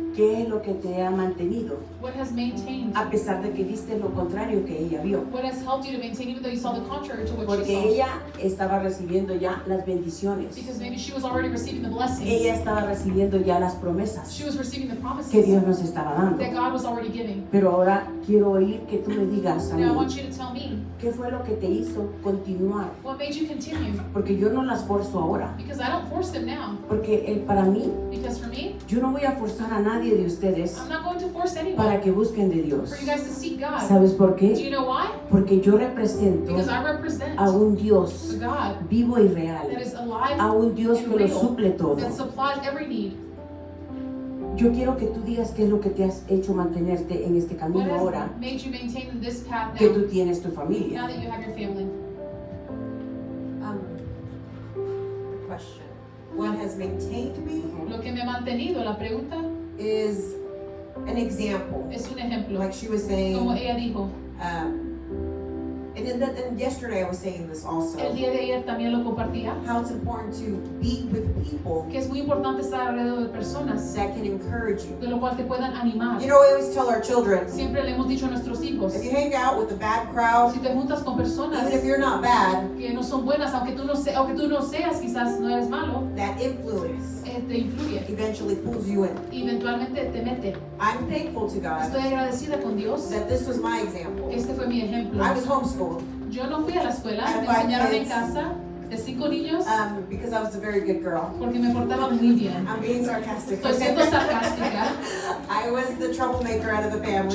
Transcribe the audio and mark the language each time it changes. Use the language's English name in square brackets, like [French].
[Spanish] ¿qué es lo que te ha mantenido? [English] what has maintained? [Spanish] A pesar de que viste lo contrario que ella vio. [English] What has helped you to maintain, even though you saw the contrary to what [Spanish] Porque [English] she saw? [Spanish] ella estaba recibiendo ya las bendiciones. [English] Because maybe she was already receiving the blessings. [Spanish] Ella estaba recibiendo ya las promesas [English] She was receiving the promises [Spanish] que Dios nos estaba dando. [English] that God was already giving. [Spanish] Pero ahora quiero oír que tú me digas a [English] Now I [Spanish] mí, [English] want you to tell me, [Spanish] ¿qué fue lo que te hizo continuar? [English] what made you continue? [Spanish] Porque yo no las forzo ahora. [English] Because I don't force them now. [Spanish] Porque para mí, [English] Because for me, [Spanish] yo no voy a forzar a nadie de ustedes [English] I'm not going to force anyone [Spanish] para que busquen de Dios. [English] for you guys to seek God. [Spanish] ¿Sabes por [English] Do [Spanish] qué? [English] you know why? [Spanish] Porque yo represento [English] Because I represent [Spanish] a un [English] a [Spanish] Dios [English] God [Spanish] vivo y [English] that [Spanish] real, [English] is alive [Spanish] a un Dios [English] and [Spanish] que lo [English] real, [Spanish] suple todo. [English] that supplies every need. [Spanish] Yo quiero que tú digas qué es lo que te has hecho mantenerte en este [English] What [Spanish] camino [English] has [Spanish] ahora [English] made you maintain this path [Spanish] que [English] now, [Spanish] tú tienes tu [English] now [Spanish] familia. [English] that you have your family? Question. What has maintained me [Spanish] Lo que me ha mantenido, la pregunta [English] is an example. [Spanish] es un ejemplo. [English] Like she was [Spanish] Como [English] saying, [Spanish] ella dijo, [English] and yesterday I was saying this also, [Spanish] el día de ayer también lo compartía, [English] how it's important to be with people [Spanish] que es muy importante estar alrededor de personas [English] that can encourage you. [Spanish] de lo cual te puedan animar. [English] You know, we always tell our children, [Spanish] Siempre le hemos dicho a nuestros hijos, [English] if you hang out with a bad crowd, [Spanish] si te juntas con personas [English] even if you're not bad, [Spanish] que no son buenas, aunque tú no seas, quizás no eres malo, [English] that influence [Spanish] te influye [English] eventually pulls you in. [Spanish] y eventualmente te mete. [English] I'm thankful to God [Spanish] Estoy agradecida con Dios. [English] that this was my example. [Spanish] Este fue mi ejemplo. [English] I was homeschooled [Spanish] Yo no fui a la escuela, [English] I had [Spanish] me [English] 5 [Spanish] enseñaron en [English] kids. [Spanish] casa de 5 niños [English] because I was a very good girl. [Spanish] porque me portaba muy bien. [English] I'm being sarcastic. [Spanish] Estoy siendo sarcástica. [English] I was the troublemaker out of the family.